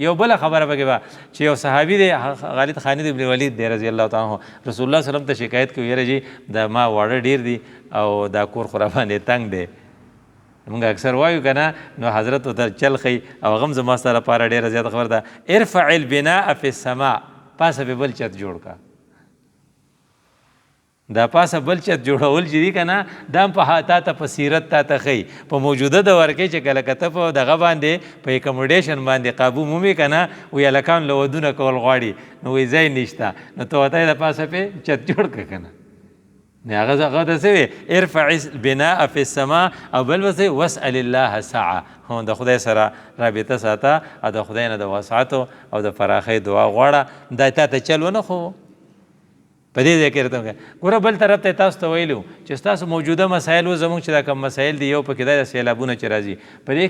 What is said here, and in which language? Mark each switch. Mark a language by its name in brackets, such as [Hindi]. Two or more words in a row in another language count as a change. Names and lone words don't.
[Pashto] یو بله خبره پکې به چې یو صحابي دی خالد خالد ابن ولید دی [Arabic] رضی الله تعالی عنه [Pashto] رسول الله [Arabic] صلی الله علیه وسلم [Pashto] ته شکایت کوي یاره جي دا ما واړه ډېر دي او دا کور خو راباندې تنګ دی. موږ اکثر وایو که نه نو حضرت ورته چل ښیي او هغه هم زما ستا لپاره ډېره زیاته خبره ده [Arabic] ارفع البناء فی السماء [Pashto] پاسه پې بل چت جوړ کا دا پاسه بل چت جوړول چې دي که نه دا هم په تا ته په سیرت تا ته ښیي په موجوده دور کې چې کله که ته په دغه باندې په اکموډیشن باندې قابو مومې که نه وایي هلکان له ودونه کول غواړي نو وایي ځای نشته نو ته ورته د پاسه پې چت جوړ که که نه هغه ته څه وی [Arabic] ارفع البناء فی السماء [Pashto] او بل به څه [Arabic] واسأل الله سعه [Pashto] د خدای سره رابطه ساته او د خدای نه د وسعتو او د فراخۍ دعا غواړه دا تا ته چل ونه خو په دې ځای کې راته ګوره بل طرف ته تاسو ته ویلو چې ستاسو موجوده مسایل و زموږ چې دا کوم مسایل دي یو پکې دا سیلابونه چې راځي په دې کې